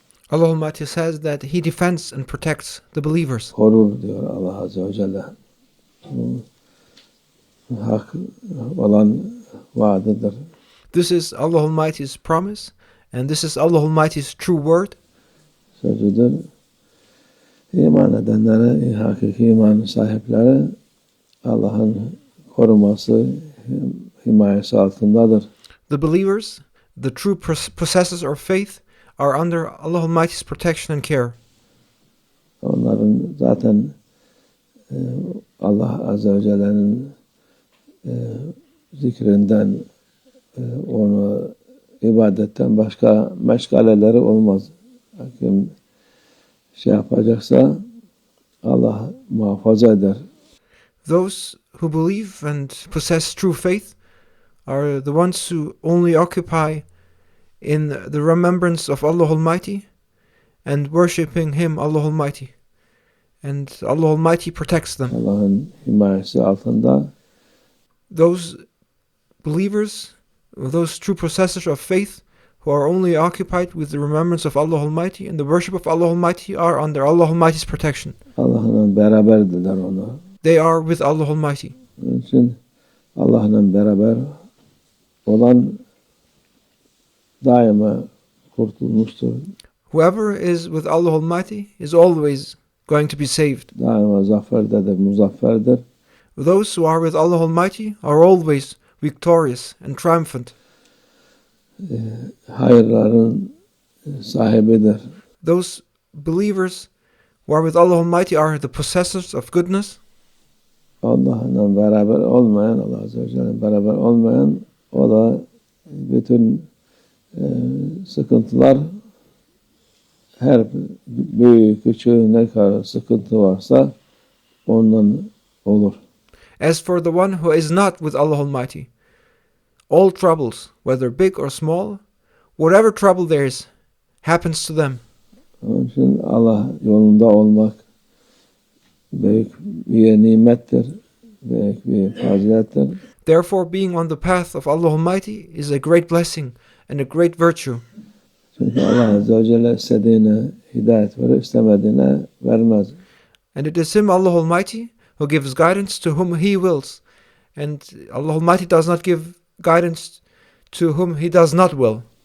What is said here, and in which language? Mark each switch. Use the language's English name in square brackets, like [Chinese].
[English] Allah Almighty says that He defends and protects the believers. [Turkish] Korur diyor Allah Azze ve Celle. Hak olan vaadidir. [English] This is Allah Almighty's promise, and this is Allah Almighty's true word. [Turkish] Sözüdür. İman edenlere, hakiki iman sahipleri Allah'ın koruması, himayesi altındadır. [English] The believers, the true possessors of faith, are under Allah Almighty's protection and care. [Turkish] Onların zaten Allah Azze ve Celle'nin zikrinden, onu ibadetten başka meşgaleleri olmaz. Kim yapacaksa Allah muhafaza eder. [English] Those who believe and possess true faith are the ones who only occupy in the remembrance of Allah Almighty and worshipping Him, Allah Almighty. And Allah Almighty protects them. [Turkish] Allah'ın himayesi altında. [English] Those believers, those true possessors of faith, who are only occupied with the remembrance of Allah Almighty and the worship of Allah Almighty are under Allah Almighty's protection. [Turkish] Allah'la beraberdiler onlar. [English] They are with Allah Almighty. [Turkish] Onun için Allah'la beraber olan daima kurtulmuştur. [English] Whoever is with Allah Almighty is always going to be saved. [Turkish] Daima zaferdedir, muzafferdir. [English] Those who are with Allah Almighty are always victorious and triumphant. [Turkish] Hayırların sahibidir. [English] Those believers who are with Allah Almighty are the possessors of goodness. [Turkish] Allah'la beraber olmayan, Allah Azze ve Celle'yle beraber olmayan, o da bütün sıkıntılar, her büyük küçük ne kadar sıkıntı varsa ondan olur. [English] As for the one who is not with Allah Almighty, all troubles, whether big or small, whatever trouble there is, happens to them. [Turkish] Onun için Allah yolunda olmak büyük bir nimettir, büyük bir fazilettir. [English] Therefore, being on the path of Allah Almighty is a great blessing and a great virtue. [Turkish] Çünkü Allah Azze ve Celle istediğine hidayet verir, istemediğine vermez. [English] And it is Him, Allah Almighty, who gives guidance to whom He wills. And Allah Almighty does not give guidance to whom He does not will.